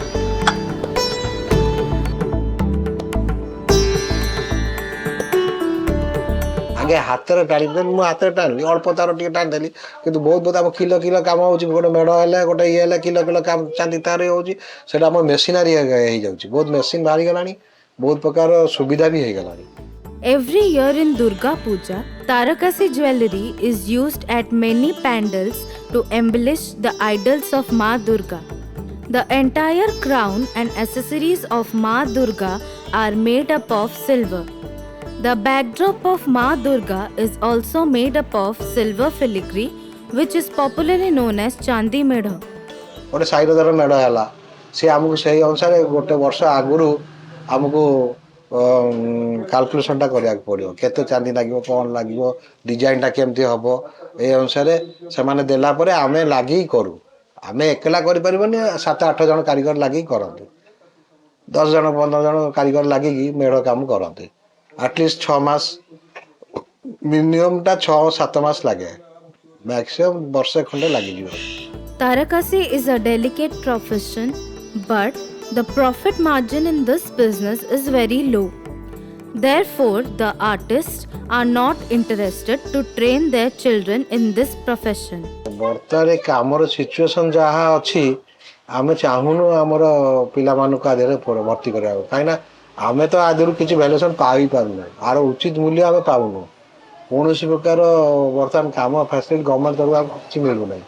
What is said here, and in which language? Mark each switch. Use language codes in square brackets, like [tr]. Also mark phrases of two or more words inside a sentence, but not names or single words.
[or] ଆଗେ ହାତରେ ଟାଣିଦେଲି, ମୁଁ ହାତରେ ଟାଣିଲି, ଅଳ୍ପ ତାର ଟିକେ ଟାଣିଦେଲି। କିନ୍ତୁ ବହୁତ ଆମ କିଲୋ କାମ ହେଉଛି। ଗୋଟେ ମେଢ଼ ହେଲେ ଗୋଟେ ଇଏ ହେଲେ କିଲୋ ଚାନ୍ଦି ତାର ହେଉଛି। ସେଇଟା ଆମର ମେସିନାରୀ ହେଇଯାଉଛି। ବହୁତ ମେସିନ୍ ବାହାରିଗଲାଣି। ବହୁତ ପ୍ରକାର ସୁବିଧା ବି ହେଇଗଲାଣି। [en] Every year in Durga Puja, Tarakasi jewelry is used at many pandals to embellish the idols of Ma Durga. The entire crown and accessories of Ma Durga are made up of silver. The backdrop of Ma Durga is also made up of silver filigree, which is popularly known as Chandi Medha. [or] ଗୋଟେ ସାଇର ଧର ମେଢ଼ ହେଲା, ସେ ଆମକୁ ସେଇ ଅନୁସାରେ ଗୋଟେ ବର୍ଷ ଆଗରୁ ଆମକୁ କାଲକୁଲେସନଟା କରିବାକୁ ପଡ଼ିବ। କେତେ ଚାନ୍ଦି ଲାଗିବ, କ'ଣ ଲାଗିବ, ଡିଜାଇନଟା କେମିତି ହେବ, ଏଇ ଅନୁସାରେ ସେମାନେ ଦେଲା ପରେ ଆମେ ଲାଗିକି କରୁ। ଆମେ ଏକଲା କରିପାରିବନି, 7-8 ଜଣ କାରିଗର ଲାଗିକି କରନ୍ତି। 10 ଜଣ 15 ଜଣ କାରିଗର ଲାଗିକି ମେଢ଼ କାମ କରନ୍ତି। ଆଟଲିଷ୍ଟ 6 ମାସ ମିନିମମ୍ଟା 6-7 ମାସ ଲାଗେ, ମ୍ୟାକ୍ସିମମ୍ ବର୍ଷେ ଖଣ୍ଡେ ଲାଗିଯିବ। [en] Tarakasi is a delicate profession, but the profit margin in this business is very low. Therefore, the artists are not interested to train their children in this profession. [or] ବର୍ତ୍ତମାନ କାମର ସିଚୁଏସନ୍ ଯାହା ଅଛି, ଆମେ ଚାହୁଁନୁ ଆମର ପିଲାମାନଙ୍କୁ ଆଦେହରେ ଭର୍ତ୍ତି କରିବାକୁ, କାହିଁକିନା ଆମେ ତ ଆଦେହରୁ କିଛି ଭ୍ୟାଲୁଏସନ୍ ପାଇପାରୁନୁ, ଆର ଉଚିତ ମୂଲ୍ୟ ଆମେ ପାଉନୁ। କୌଣସି ପ୍ରକାର ବର୍ତ୍ତମାନ କାମ [en] facility government [or] ତରଫରୁ ଆମକୁ କିଛି ମିଳୁନାହିଁ।